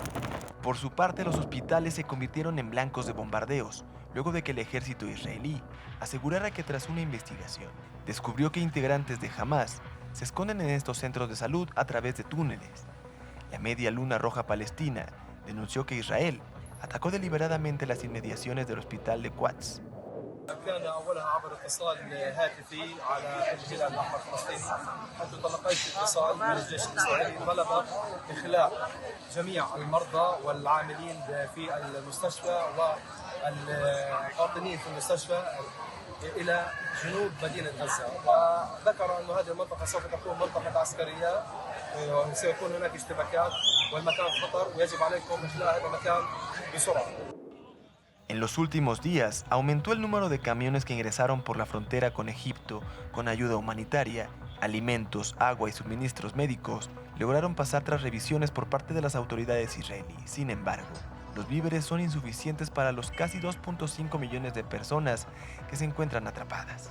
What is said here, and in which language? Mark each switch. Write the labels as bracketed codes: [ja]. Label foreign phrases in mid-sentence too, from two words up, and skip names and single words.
[es] Por su parte, los hospitales se convirtieron en blancos de bombardeos, luego de que el ejército israelí asegurara que tras una investigación descubrió que integrantes de Hamas se esconden en estos centros de salud a través de túneles. La Media Luna Roja Palestina denunció que Israel atacó deliberadamente las inmediaciones del hospital de Quds. [ar] كان اولها عبر اتصال هاتفي على الهلال الاحمر الفلسطيني حيث تلقيت اتصال من الجيش الاسرائيلي طلب اخلاء جميع المرضى والعاملين في المستشفى والقاطنين في المستشفى الى جنوب مدينه غزه وذكر ان هذه المنطقه سوف تكون منطقه عسكريه وسيكون هناك اشتباكات والمكان خطر ويجب عليكم اخلاء هذا المكان بسرعه. [es] En los últimos días, aumentó el número de camiones que ingresaron por la frontera con Egipto con ayuda humanitaria, alimentos, agua y suministros médicos. Lograron pasar tras revisiones por parte de las autoridades israelíes. Sin embargo, los víveres son insuficientes para los casi 2.5 millones de personas que se encuentran atrapadas.